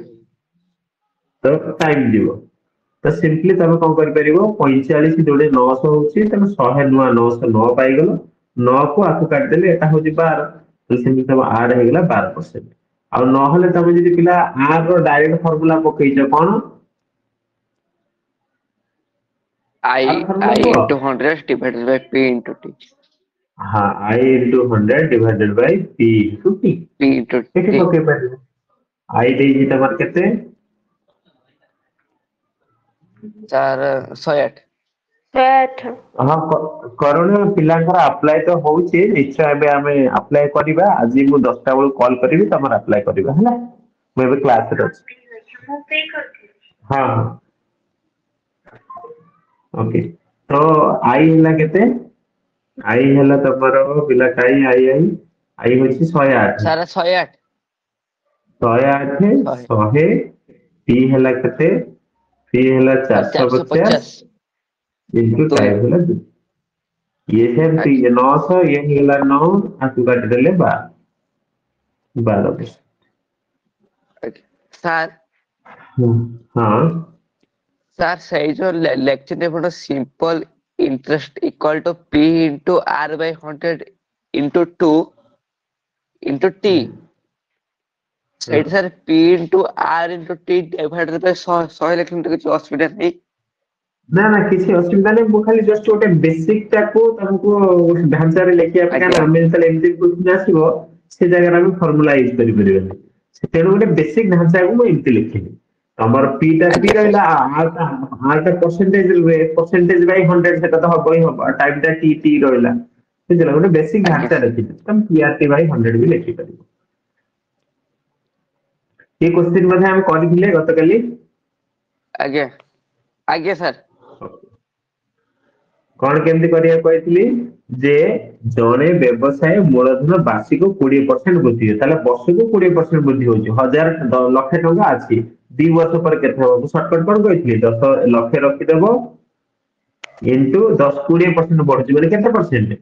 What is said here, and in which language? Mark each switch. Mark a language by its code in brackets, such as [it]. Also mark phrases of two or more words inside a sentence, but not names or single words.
[or] ତ ଟାଇମ ଯିବ ତ ସିମ୍ପଲି ତମେ କଣ କରିପାରିବ 45 ଯୋଉଠି 900 ହଉଛି ତମେ 100 ନୂଆ 909 ପାଇଗଲ 9 କୁ ଆକୁ କାଟିଦେଲେ ଏଟା ହଉଛି 12 ତ ସେମିତି ତମ ଆଡ ହେଇଗଲା 12%। ଆଉ ନହେଲେ ତମେ ଯଦି ପିଲା ଆର ର [en] direct formula [or] ପକେଇଛ କଣ [en] I [or] ଆର ଫର୍ମୁଲା [en] I [or] କୁହ [en] into 100 divided by P into T. ହଁ I into 100 divided by P into T P into [or] ଏଠି [en] T. [or] ପକେଇ ପାରିବ I ଦେଇଛି ତମର କେତେ ସାର୍ 108 8 ହଁ କରୁଣ ପିଲାଙ୍କର ଆପ୍ଲାଏ ତ ହଉଛି ନିଶ୍ଚୟ ଏବେ ଆମେ ଆପ୍ଲାଏ କରିବା ଆଜି ମୁଁ 10ଟା ବେଳକୁ କଲ୍ କରିବି ତମର ଆପ୍ଲାଏ କରିବା ହେଲା ମୁଁ ଏବେ କ୍ଲାସରେ ଅଛି ହଁ ହଁ ଓକେ ତ ଆଇ ହେଲା କେତେ ଆଇ ହେଲା ତମର ପିଲା କାଇଁ ଆଇ ହଉଛି 108 ସାର୍ 108 108 100 100 ପି ହେଲା କେତେ ପି ହେଲା ସାର୍ 450 ଇଣ୍ଟୁ ଦୁଇ ଟାଇମ ହେଲା 2 ଏ ସେମିତି ଆଜ୍ଞା ये 900 ये ହେଇଗଲା 9 ଆକୁ କାଟିଦେଲେ 12 ଆଜ୍ଞା ସାର୍ ହଁ ସାର୍ ସେଇ ଯୋଉ ଲେକ୍ଚର ଏପଟ [en] simple interest equal to P into R by 100 into 2 into T [or] ସେଇଠି ସାର୍ [en] P into R into T divided by 100 [or] ଲେଖିଲେ କିଛି ଅସୁବିଧା ନାହିଁ ନା ନା କିଛି ଅସୁବିଧା ନାହିଁ ମୁଁ ଖାଲି ଜଷ୍ଟ ଗୋଟେ ବେସିକ ଟାକୁ ତମକୁ ଢାଞ୍ଚାରେ ଲେଖିବା ପାଇଁ ଆଜ୍ଞା କାରଣ ଆମେ ଯେତେବେଳେ ଏମିତି କ୍ୱେଶ୍ଚିନ୍ ଆସିବ ସେ ଜାଗାରେ ଆମେ ଫର୍ମୁଲା ୟୁଜ କରିପାରିବାନି ତେଣୁ ଗୋଟେ ବେସିକ ଢାଞ୍ଚାକୁ ମୁଁ ଏମିତି ଲେଖିଲି ତମର ପି ଟା ପି ଆଜ୍ଞା ସାର୍ ରହିଲା ଆର [en] percentage by 100 [or] ସେଟା ତ ହବ ହିଁ ହବ ଟାଇମ ଟା ଟି ରହିଲା ବୁଝିଲ ଗୋଟେ ବେସିକ ଆଜ୍ଞା ଢାଞ୍ଚା ଲେଖିଲି ତମେ [en] PRT by 100 [or] ବି ଲେଖିପାରିବ ଏ କ୍ୱେଶ୍ଚନ ମଧ୍ୟ ଆମେ କରିଥିଲେ ଗତକାଲି ଆଜ୍ଞା ଆଜ୍ଞା ସାର୍ କଣ କେମିତି କରିବାକୁ କହିଥିଲି ଯେ ଜଣେ ବ୍ୟବସାୟ ମୂଳଧନ ବାର୍ଷିକ 20% ବୃଦ୍ଧି ହୁଏ ତାହେଲେ ବର୍ଷକୁ 20% ବୃଦ୍ଧି ହଉଛି 1,00,000 ଟଙ୍କା ଅଛି 2 ବର୍ଷ ପରେ କେତେ ହବ ମୁଁ ସର୍ଟକଟ କଣ କହିଥିଲି 10 ଲକ୍ଷ ରଖିଦବ ଇଣ୍ଟୁ 10 20% ବଢୁଛି ମାନେ କେତେ ପରସେଣ୍ଟ